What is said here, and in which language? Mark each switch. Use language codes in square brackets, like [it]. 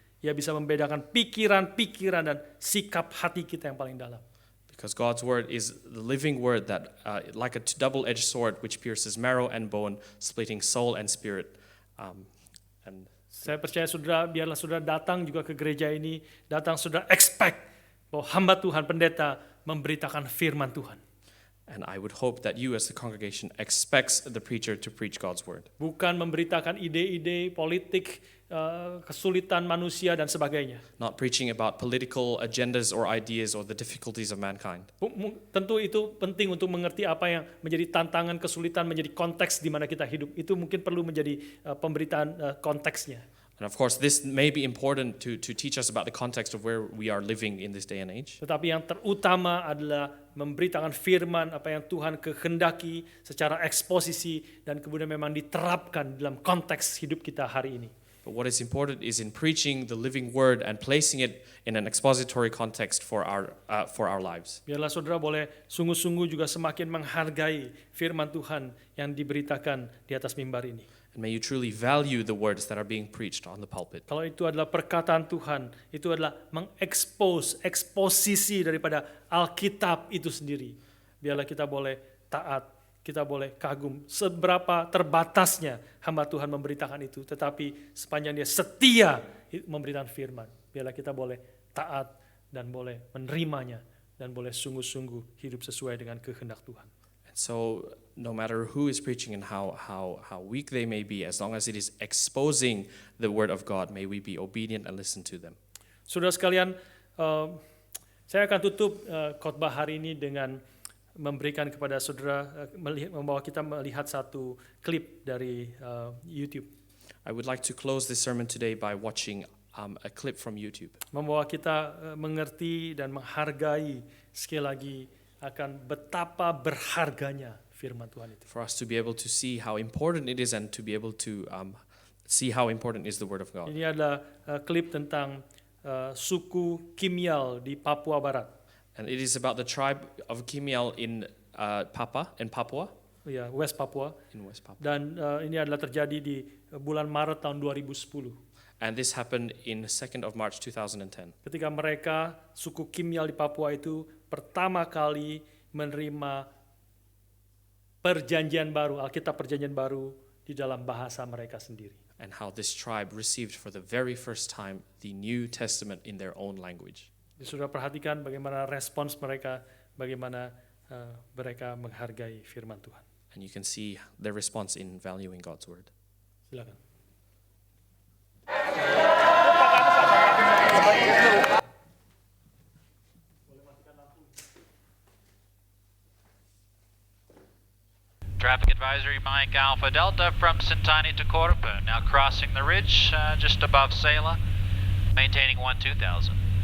[id] Ia bisa membedakan pikiran-pikiran dan sikap hati kita yang paling dalam. [en] Because God's word is the living word that, like a double-edged sword, which pierces marrow and bone, splitting soul and spirit. And [id] saya percaya saudara, biarlah saudara datang juga ke gereja ini, datang saudara expect bahwa hamba Tuhan, pendeta, memberitakan firman Tuhan. [en] And I would hope that you as the congregation expects the preacher to preach God's word. [id] Bukan memberitakan ide-ide politik, kesulitan manusia dan sebagainya. [en] Not preaching about political agendas or ideas or the difficulties of mankind. [id] Tentu itu penting untuk mengerti apa yang menjadi tantangan, kesulitan, menjadi konteks di mana kita hidup. Itu mungkin perlu menjadi pemberitaan konteksnya. [en] And of course, this may be important to teach us about the context of where we are living in this day and age. [id] Tetapi yang terutama adalah memberitakan firman apa yang Tuhan kehendaki secara eksposisi dan kemudian memang diterapkan dalam konteks hidup kita hari ini. [en] But what is important is in preaching the living word and placing it in an expository context for our lives. [id] Biarlah saudara boleh sungguh-sungguh juga semakin menghargai firman Tuhan yang diberitakan di atas mimbar ini. [en] And may you truly value the words that are being preached on the pulpit. [id] Kalau itu adalah perkataan Tuhan, itu adalah eksposisi daripada Alkitab itu sendiri. Biarlah kita boleh taat, kita boleh kagum seberapa terbatasnya hamba Tuhan memberitakan itu, tetapi sepanjang dia setia memberitakan firman, biarlah kita boleh taat dan boleh menerimanya dan boleh sungguh-sungguh hidup sesuai dengan kehendak Tuhan. [en] And so no matter who is preaching and how weak they may be, as long as it is exposing the word of God, may we be obedient and listen to them. [id] Saudara sekalian, saya akan tutup khotbah hari ini dengan memberikan kepada saudara, membawa kita melihat satu klip dari YouTube. [en] I would like to close this sermon today by watching a clip from YouTube. [id] Membawa kita mengerti dan menghargai sekali lagi akan betapa berharganya firman Tuhan itu. [en] For us to be able to see how important it is and to be able to see how important is the word of God. [id] Ini adalah klip tentang suku Kimial di Papua Barat. [en] And it is about the tribe of Kimial in Papua. [id] Ya, West Papua. [en] In West Papua. [id] Dan ini adalah terjadi di bulan Maret tahun 2010. [en] And this happened in 2nd of March 2010. [id] Ketika mereka, suku Kimial di Papua itu pertama kali menerima perjanjian baru, Alkitab perjanjian baru di dalam bahasa mereka sendiri. [en] And how this tribe received for the very first time the New Testament in their own language. [id] Sudah perhatikan bagaimana respons mereka. bagaimana mereka menghargai firman Tuhan. [en] And you can see their response in valuing God's word. [id] Silakan. [en] Traffic advisory Mike Alpha Delta from Sintani to Corupa, now crossing the ridge just above Sela, maintaining 1-2000.